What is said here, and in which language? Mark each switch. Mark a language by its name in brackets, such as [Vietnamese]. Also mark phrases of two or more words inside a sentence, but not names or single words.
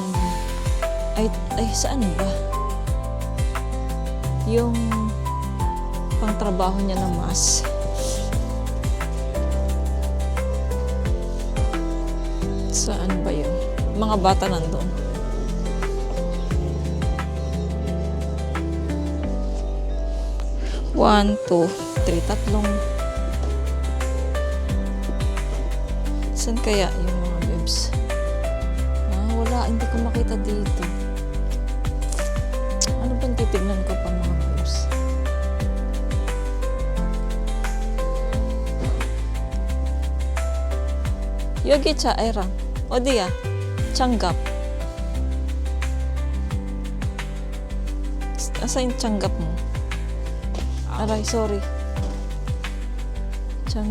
[Filipino] Ay, saan ba? Yung pangtrabaho niya na mas. Saan ba yun? Mga bata nandun. [English] One, two, three, [Filipino] tatlong. Saan kaya yung mga bebs? Wala, hindi ko makita dito. Ano bang titignan ko pa mga bebs? Yogi cha era. [Korean] 어디야? 장갑. [Filipino] Asan yung 장갑 mo? Aray, sorry.